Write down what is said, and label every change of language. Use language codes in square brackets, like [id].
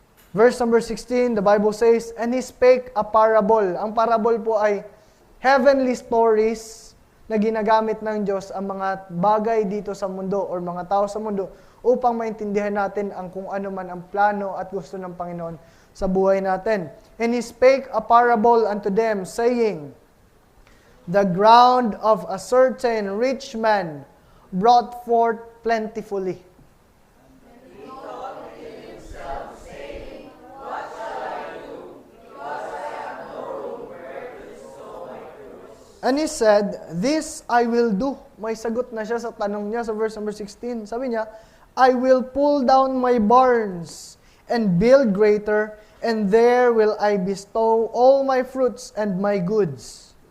[en] Verse number 16, the Bible says, and he spake a parable. [tl] Ang parable po ay [en] heavenly stories [tl] na ginagamit ng Diyos ang mga bagay dito sa mundo or mga tao sa mundo upang maintindihan natin ang kung ano man ang plano at gusto ng Panginoon sa buhay natin. [en] And he spake a parable unto them, saying, the ground of a certain rich man brought forth plentifully. And he said, this I will do. [tl] May sagot na siya sa tanong niya sa verse number 16. Sabi niya, [en] I will pull down my barns and build greater, and there will I bestow all my fruits and my goods.